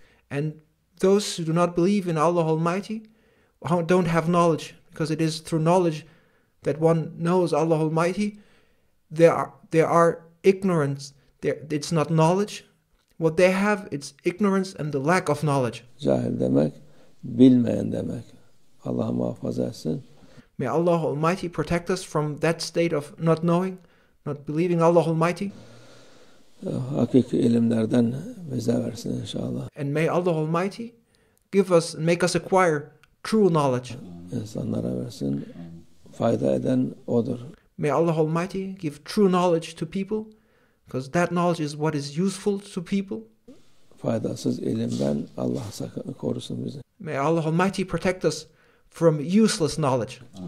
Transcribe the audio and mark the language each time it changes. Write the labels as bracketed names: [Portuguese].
[English] And those who do not believe in Allah Almighty don't have knowledge, because it is through knowledge that one knows Allah Almighty. They are ignorance. It's not knowledge. What they have, it's ignorance and the lack of knowledge. [Turkish] Cahil demek, bilmeyen demek. Allah muhafaza etsin. [English] May Allah Almighty protect us from that state of not knowing, not believing Allah Almighty. [Turkish] Hakiki ilimlerden bize versin inşallah. [English] And may Allah Almighty make us acquire true knowledge. [Turkish] İnsanlara versin, fayda eden odur. [English] May Allah Almighty give true knowledge to people, because that knowledge is what is useful to people. [Turkish] Faydasız ilimden Allah korusun bizi. [English] May Allah Almighty protect us from useless knowledge.